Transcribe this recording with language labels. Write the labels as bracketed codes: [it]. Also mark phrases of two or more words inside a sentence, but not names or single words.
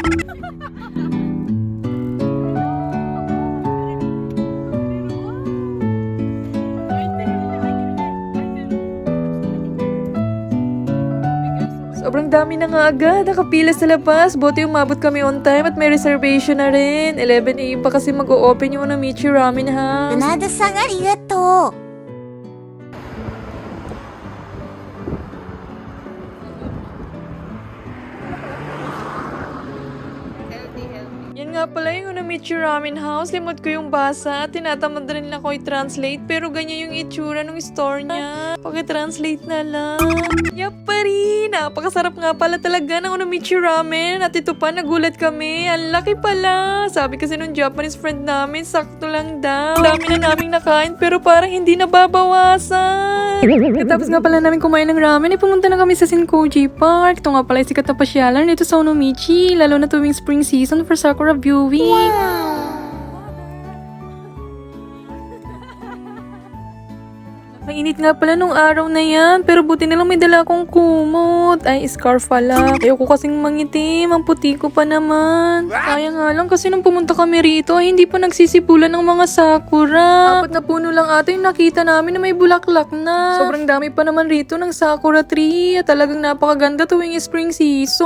[tl] Sobrang dami na nga agad, nakapila sa labas. Buti umabot kami [en] on time [tl] at may reservation na rin. 11 AM pa kasi mag-o-open yung Onomichi Ramen House. [ja] 船田さんありがとう。 [tl] Yan nga pala yung Onomichi Ramen House. Limot ko yung basa. Tinatamad na rin ako i-translate. Pero ganyan yung itsura ng store niya. Paki-translate na lang. Yap pa rin. Napakasarap nga pala talaga ng Onomichi Ramen. At ito pa, nagulat kami. Ang laki pala. Sabi kasi nung Japanese friend namin, sakto lang daw. Dami na naming nakain pero parang hindi nababawasan. Tapos nga pala namin kumain ng ramen, pumunta na kami sa Shinkoji Park. Ito nga pala yung sikat na pasyalan dito sa Onomichi. Lalo na tuwing [en] spring season for sakura viewing. [tl] Mainit nga pala nung araw na yan, pero buti na lang may dala akong kumot. Ay, scarf pala. Ayoko kasing mangitim, ang puti ko pa naman. Kaya nga lang kasi nung pumunta kami rito, ay hindi pa nagsisipulan ng mga sakura. 4 na puno lang ata yung nakita namin na may bulaklak na. Sobrang dami pa naman rito ng sakura tree at talagang napakaganda tuwing [en] spring season.